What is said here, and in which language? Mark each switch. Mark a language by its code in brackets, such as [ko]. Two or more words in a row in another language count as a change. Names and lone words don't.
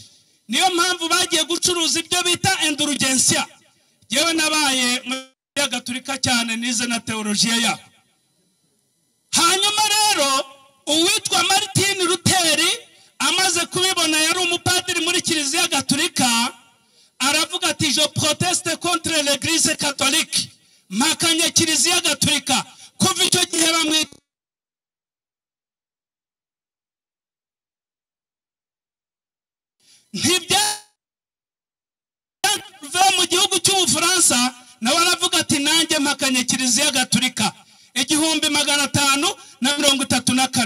[rw] Niyo mpamvu bagiye gucuruza ibyo bita indulgensia. Yewe nabaye ya Gatolika cyane nize na teologiya yaho. Hanyuma rero uwitwa Martin Luther amaze kubibona, yari umupadiri muri Kiliziya Gatolika, aravuga ati [fr] je proteste contre l'église catholique, [rw] makanye Kiliziya Gatolika. Kuva icyo gihe bamwe ntibya mu gihugu cy'Ubufaransa, nawe aravuga ati nanjye makanye Kiliziya Gatolika 1534.